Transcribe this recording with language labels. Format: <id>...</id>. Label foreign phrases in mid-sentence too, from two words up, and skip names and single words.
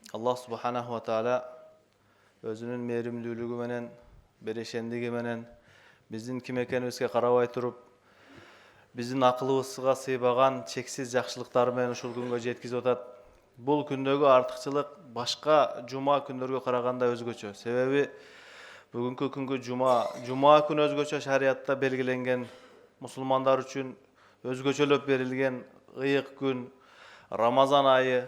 <ar>الله سبحانه وتعالى</ar> <ky>özünün merimlülüğü menen, bereşendigi menen bizdin kim ekenibizge karabay turup, bizdin akılыбызга sıybagan çeksiz jakşılıktары менен ушул күнгө жеткизип атат. Бул күндөгү артыкчылык башка жума күндөргө караганда өзгөчө. Себеби бүгүнкү күнгү жума күн өзгөчө шариятта белгиленген, мусулмандар үчүн өзгөчөлөп берилген ыйык күн, Рамазан айы.</ky>